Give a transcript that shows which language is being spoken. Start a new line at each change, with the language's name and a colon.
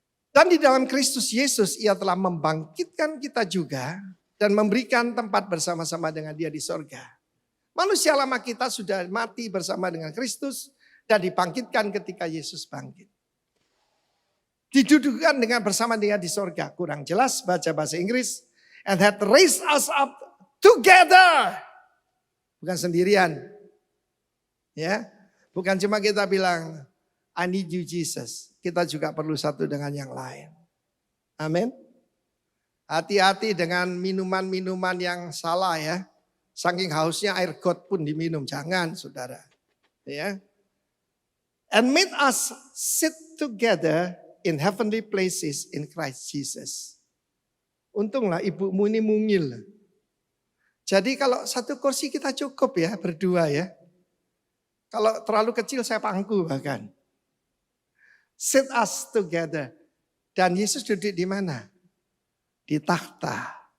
Indonesian: Dan di dalam Kristus Yesus ia telah membangkitkan kita juga dan memberikan tempat bersama-sama dengan dia di sorga. Manusia lama kita sudah mati bersama dengan Kristus dan dibangkitkan ketika Yesus bangkit. Didudukkan dengan bersama dia di sorga. Kurang jelas baca bahasa Inggris.
English: And had raised us up together.
Indonesian: Bukan sendirian. Ya, bukan cuma kita bilang
English: I need you Jesus.
Indonesian: Kita juga perlu satu dengan yang lain. Amin. Hati-hati dengan minuman-minuman yang salah ya. Saking hausnya air got pun diminum. Jangan saudara. Ya.
English: And made us sit together in heavenly places in Christ Jesus.
Indonesian: Untunglah ibumu ini mungil. Jadi kalau satu kursi kita cukup ya berdua ya. Kalau terlalu kecil saya pangku bahkan.
English: Sit us together.
Indonesian: Dan Yesus duduk di mana? Di takhta.